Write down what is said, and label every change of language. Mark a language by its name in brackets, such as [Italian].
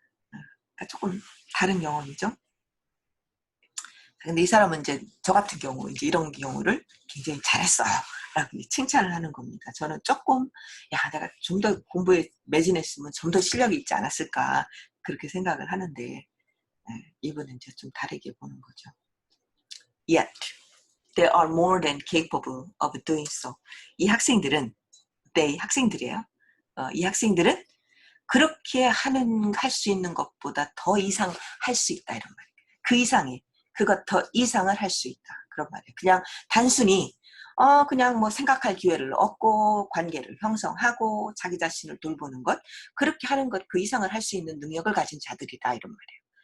[Korean] 그러니까 조금 다른 경험이죠. 근데 이 사람은 이제 저 같은 경우 이제 이런 경우를 굉장히 잘했어요. 라고 칭찬을 하는 겁니다. 저는 조금 내가 좀 더 공부에 매진했으면 좀 더 실력이 있지 않았을까 그렇게 생각을 하는데 이분은 이제 좀 다르게 보는 거죠. [English] Yet they are more than capable of doing so. [Korean] 이 학생들은 학생들이에요. 이 학생들은 그렇게 할 수 있는 것보다 더 이상 할 수 있다 이런 말이에요. 그 이상의 그것 더 이상을 할 수 있다 그런 말이에요. 그냥 단순히 그냥 뭐 생각할 기회를 얻고 관계를 형성하고 자기 자신을 돌보는 것 그렇게 하는 것 그 이상을 할 수 있는 능력을 가진 자들이다 이런 말이에요.